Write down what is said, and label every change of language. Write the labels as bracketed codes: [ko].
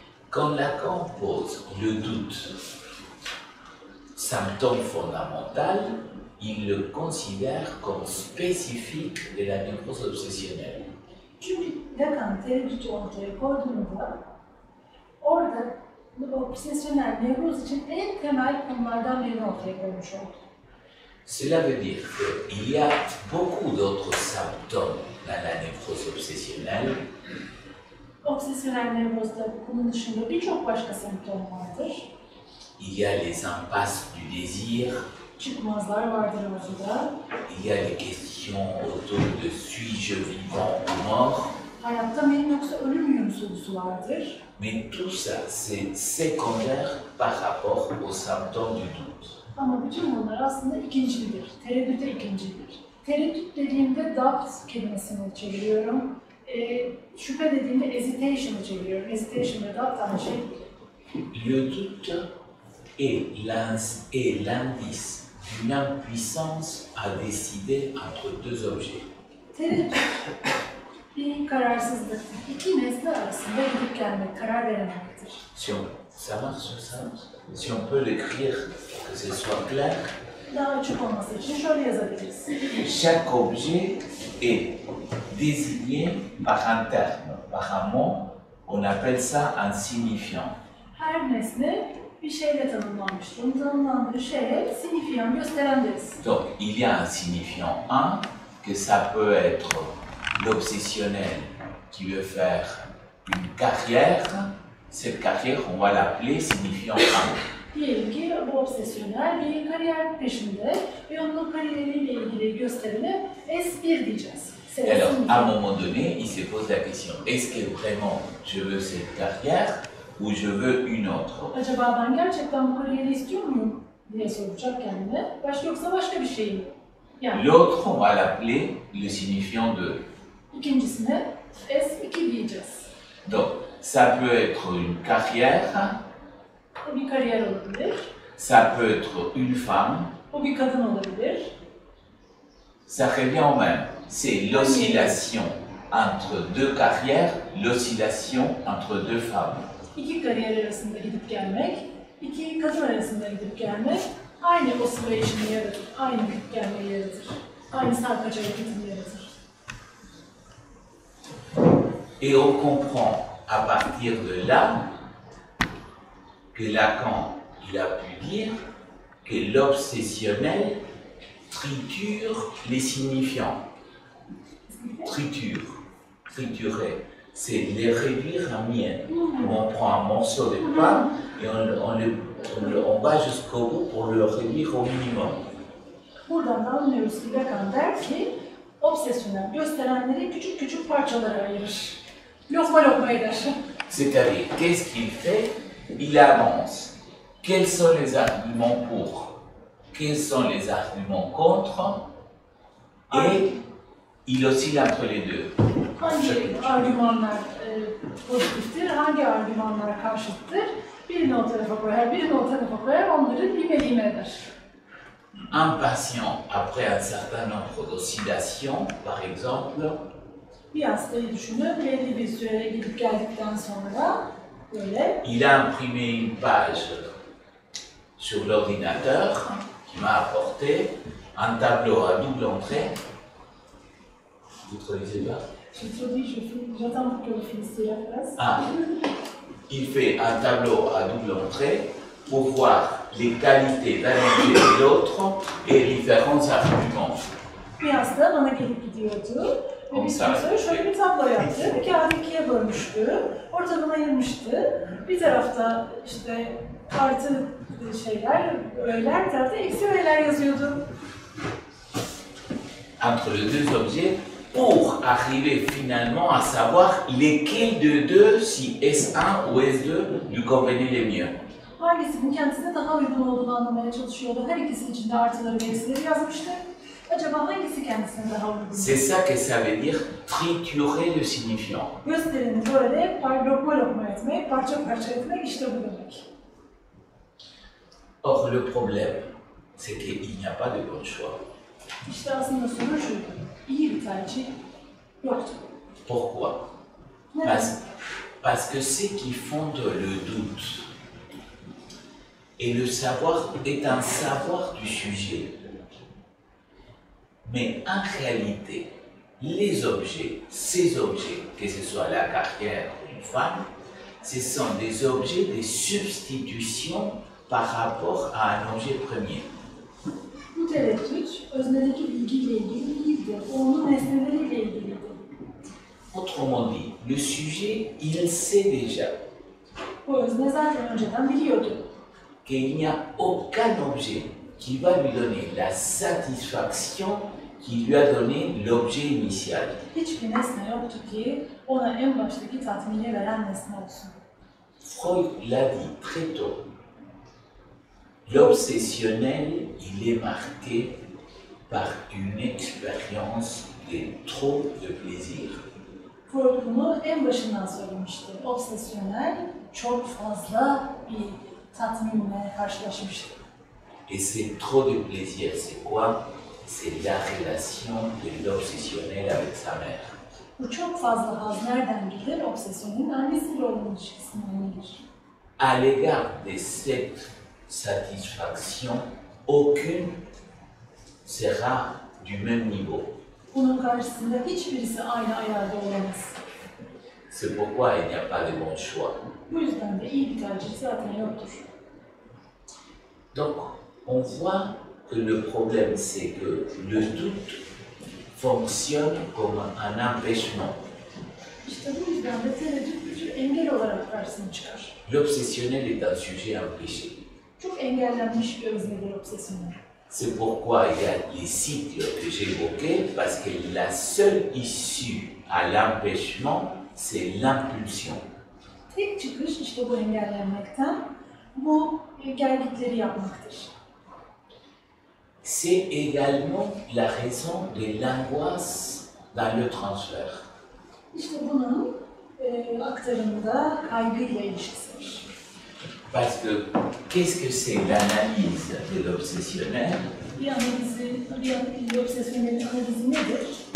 [fr] Quand Lacan pose le doute, symptôme fondamental, il le considère comme spécifique de la névrose obsessionnelle. [tr] Çünkü Lacan tereddütü ortaya koyduğunda orada obsesyonel nevroz için en temel konulardan birini ortaya koymuş oldu. [fr] Cela veut dire qu'il y a beaucoup d'autres symptômes dans la névrose obsessionnelle, [tr] Obsesyonel nevrozda bunun dışında birçok başka semptom vardır. [fr] il y a les impasses du désir, [tr] Çıkmazlar vardır arzuda. [fr] il y a les questions autour de suis-je vivant ou mort, [tr] Hayatta mıyım yoksa ölür müyüm sorusu vardır. [fr] mais tout ça c'est secondaire par rapport aux symptômes du doute. [tr] Ama bütün bunlar aslında ikincildir. Tereddüte ikincildir. Tereddüt dediğimde doubt kelimesini çeviriyorum. Şüphe dediğimde hesitation'ı çeviriyorum. Hesitation ve doubt aynı şey. [fr] Le doute est l'indice d'une impuissance à décider entre deux objets. [tr] Tereddüt bir kararsızlık. İki nesne arasında gidip gelmek, karar verememektir. [fr] Si on, ça marche ça? Si on peut l'écrire pour que ce soit clair, [tr] Daha açık olması için şöyle yazabiliriz. [fr] chaque objet est désigné par un terme, par un mot, on appelle ça un signifiant. [tr] Her nesne bir şeyle tanımlanmıştır. Onun tanımlandığı şeye signifiant, gösteren deriz. [fr] Donc il y a un signifiant 1, que ça peut être l'obsessionnel qui veut faire une carrière, cette carrière, on va l'appeler signifiant femme. [tr] Diyelim ki bu obsesyonel bir kariyer peşinde ve onun kariyeriyle ilgili gösterine S1 diyeceğiz. [fr] Alors, à un moment donné, il se pose la question, est-ce que vraiment je veux cette carrière ou je veux une autre? [tr] Acaba ben gerçekten bu kariyeri istiyor muyum diye soracak kendine. Yoksa başka bir şey mi? Yani [fr] L'autre, on va l'appeler le signifiant de. [tr] ikincisine S2 diyeceğiz. [fr] Donc, ça peut être une carrière, [tr] O bir kariyer olabilir. [fr] ça peut être une femme, [tr] O bir kadın olabilir. [fr] ça revient au même. C'est l'oscillation entre deux carrières, l'oscillation entre deux femmes. [tr] İki kariyer arasında gidip gelmek, iki kadın arasında gidip gelmek aynı oscillation'ı yaratır, aynı gidip gelmeyi yaratır, aynı sarkaç hareketini yaratır. [fr] Et on comprend à partir de là que Lacan il a pu dire que l'obsessionnel triture les signifiants. Triturer, c'est les réduire en miettes. On prend un morceau de pain et on va jusqu'au bout pour le réduire au minimum. [tr] Buradan da anlıyoruz ki Lacan der ki, obsesyonel gösterenleri küçük küçük parçalara ayırır. Lokma lokma eder. [fr] C'est-à-dire, qu'est-ce qu'il fait? Il avance. Quels sont les arguments pour? Quels sont les arguments contre? Et il oscille entre les deux. [tr] Hangi argümanlar pozitiftir, hangi argümanlar karşıttır? Birini o tarafa koyar, birini o tarafa koyar, onları lime eder. [fr] Un patient, après un certain nombre d'oscillations, par exemple, [tr] Bir hastayı düşünün, belli bir süre gidip geldikten sonra böyle [fr] il a imprimé une page sur l'ordinateur qui m'a apporté un tableau à double entrée. Vous ne traduisez pas? j'attends que le finisse la phrase. Ah, il fait un tableau à double entrée pour voir les qualités d'un objet et l'autre et les différents arguments. [tr] Bir hasta bana gelip gidiyordu ve bir süre sonra şöyle bir tablo yaptı. Bir kağıdı ikiye bölmüştü, ortadan ayırmıştı. Bir tarafta işte artı şeyler, öğeler, bir tarafta eksi öğeler yazıyordu. [fr] Entre les deux objets pour arriver finalement à savoir lesquels de deux, si S1 ou S2, lui convenait le mieux. [tr] Hangisinin kendisine daha uygun olduğunu anlamaya çalışıyordu. Her ikisi için de artıları ve eksileri yazmıştı. Acaba hangisi kendisine daha uygun? [fr] C'est ça que ça veut dire triturer le signifiant. [tr] Gösterini böyle lokma lokma etmek, parça parça etmek işte bu demek. [fr] Or, le problème, c'est qu'il n'y a pas de bon choix. [tr] İşte aslında sorun şuydu. İyi bir tercih yoktu. [fr] Pourquoi? [tr] Neden? [fr] Parce que ce qui fonde le doute et le savoir est un savoir du sujet. Mais en réalité, les objets, ces objets, que ce soit la carrière ou une femme, ce sont des objets de substitution par rapport à un objet premier. [tr] Bu tereddüt, öznedeki bilgiyle ilgili değildi, onun nesneleriyle ilgiliydi. [fr] Autrement dit, le sujet, il sait déjà [tr] Bu özne zaten önceden biliyordu. [fr] qu'il n'y a aucun objet qui va lui donner la satisfaction qui lui a donné l'objet initial. [tr] Hiçbir nesne yoktu ki ona en baştaki tatmini veren nesne olsun. [fr] Freud l'a dit très tôt. L'obsessionnel, il est marqué par une expérience de trop de plaisir. [tr] Freud bunu en başından söylemişti. Obsesyonel çok fazla bir tatminle karşılaşmıştı. [fr] Et c'est trop de plaisir, c'est quoi? C'est la relation de l'obsessionnel avec sa mère. [tr] Bu çok fazla haz nereden gelir? Obsesyonun annesiyle olan ilişkisinden gelir. [fr] À l'égard de cette satisfaction, aucune sera du même niveau. [tr] Bunun karşısında hiçbirisi aynı ayarda olamaz. [fr] C'est pourquoi il n'y a pas de bon choix. [tr] Bu yüzden de iyi bir tercih zaten yoktur. [fr] Donc, on voit que le problème, c'est que le doute fonctionne comme un empêchement. [tr] İşte bu yüzden de tereddüt bir tür engel olarak karşısına çıkar. [fr] L'obsessionnel est un sujet empêché. [tr] Çok engellenmiş bir öznedir obsesyonel. [fr] C'est pourquoi il y a les cycles que j'ai évoqués, parce que la seule issue à l'empêchement, c'est l'impulsion. [tr] Tek çıkış işte bu engellenmekten, bu gelgitleri yapmaktır. [fr] C'est également la raison de l'angoisse dans le transfert. [tr] İşte bunun aktarımda kaygıyla ilişkisidir. [fr] Parce que qu'est-ce que c'est l'analyse de l'obsessionnel? [tr] Bir obsesyonelin analizi nedir?